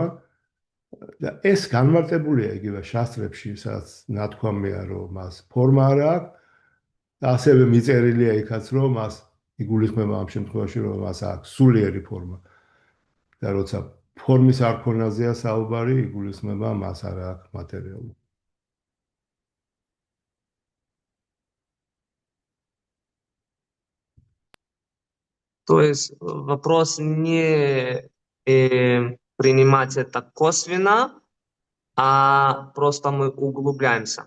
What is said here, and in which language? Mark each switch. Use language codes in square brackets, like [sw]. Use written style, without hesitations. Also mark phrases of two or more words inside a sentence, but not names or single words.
[ka] და ეს განმარტებულია იგივე შასტრებში, სადაც ნათქვამია, რომ მას ფორმა არ აქვს. და ასევე მიწერილია იქაც, რომ მას იგულისხმება ამ შემთხვევაში, რომ მას აქვს სულიერი ფორმა. და როცა ფორმის არქონაზეა საუბარი, იგულისხმება მას არ აქვს მატერიალური. [ru] То есть вопрос не принимать это косвенно, а просто мы углубляемся.